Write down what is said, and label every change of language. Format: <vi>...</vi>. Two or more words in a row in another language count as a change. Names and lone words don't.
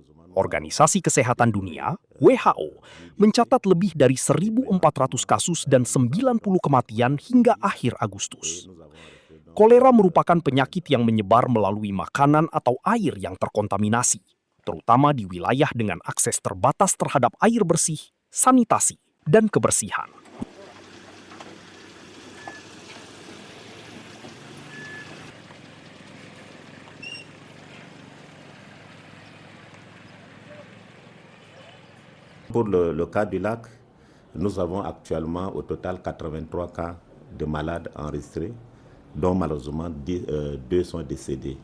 <id>Organisasi Kesehatan Dunia, WHO, mencatat lebih dari 1.400 kasus dan 90 kematian hingga akhir Agustus. Kolera merupakan penyakit yang menyebar melalui makanan atau air yang terkontaminasi, terutama di wilayah dengan akses terbatas terhadap air bersih, sanitasi, dan kebersihan.</id> <fr>Pour le cas du lac, nous avons actuellement au total 83 cas de malades enregistrés, dont malheureusement 2 sont décédés.</fr>